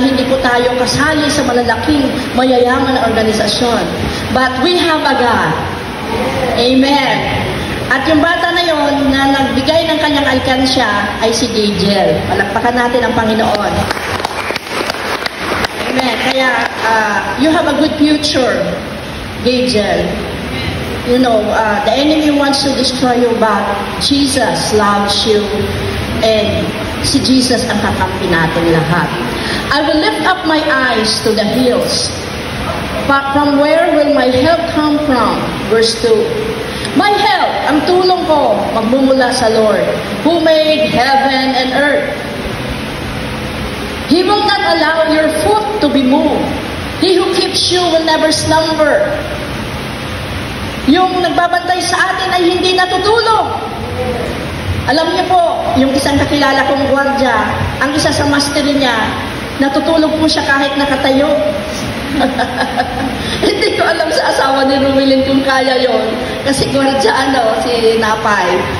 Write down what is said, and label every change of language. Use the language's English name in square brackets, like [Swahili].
[Filipino] Hindi po tayo kasali sa malalaking mayayaman na organisasyon. [English] But we have a God. [Filipino] Amen. At yung bata na yon na nagbigay ng kanyang alkansya ay si Gagel. Palakpakan natin ang Panginoon. Amen. [English] Kaya you have a good future, Gagel. You know, the enemy wants to destroy you, but Jesus loves you. And [Filipino] si Jesus ang kakampi natin lahat. [English] I will lift up my eyes to the hills. But from where will my help come from? Verse 2. My help, [Filipino] ang tulong ko, magmumula sa [English] Lord, who made heaven and earth. He will not allow your foot to be moved. He who keeps you will never slumber. [Filipino] Yung nagbabantay sa atin ay hindi natutulog. Alam niyo po, yung isang kakilala kong gwardiya, ang isa sa mastery niya, natutulog po siya kahit nakatayo. Hindi ko alam sa asawa ni Ruwilin kung kaya yon. Kasi gwardiya si Napay.